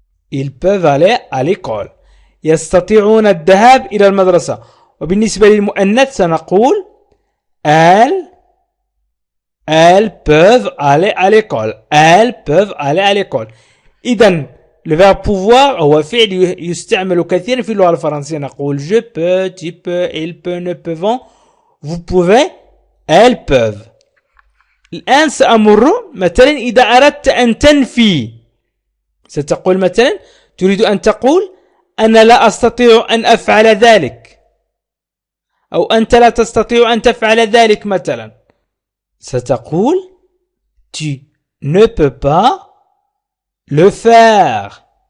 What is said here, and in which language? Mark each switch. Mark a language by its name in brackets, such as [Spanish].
[French] Ils peuvent aller à l'école. [Arabic] يستطيعون الذهاب إلى المدرسة. وبالنسبة للمؤنث سنقول [French] elles peuvent aller à l'école. Elles peuvent aller à l'école. [Arabic] إذن [French] le verbe pouvoir [Arabic] هو فعل يستعمل كثيرا في اللغة الفرنسية. نقول [French] je peux, tu peux, il peut, nous pouvons, vous pouvez, elles peuvent. [Arabic] الآن سأمر مثلا إذا أردت أن تنفي ستقول مثلا تريد أن تقول أنا لا أستطيع أن أفعل ذلك أو أنت لا تستطيع أن تفعل ذلك مثلا ستقول [French] tu ne peux pas le faire.